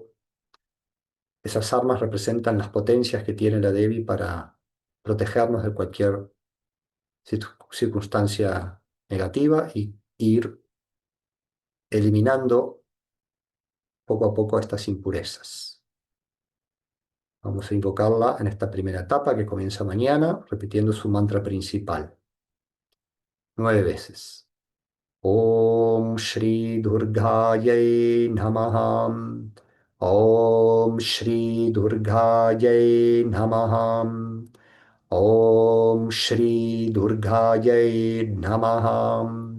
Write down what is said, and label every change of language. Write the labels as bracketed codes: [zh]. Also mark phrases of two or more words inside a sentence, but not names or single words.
[es] Esas armas representan las potencias que tiene la Devi para protegernos de cualquier circunstancia negativa y ir eliminando poco a poco estas impurezas. Vamos a invocarla en esta primera etapa que comienza mañana, repitiendo su mantra principal 9 veces. [sa] Om Shri Durgayai Namaha. Om Shri Durgayai Namaha. Om Shri Durgayai Namaha.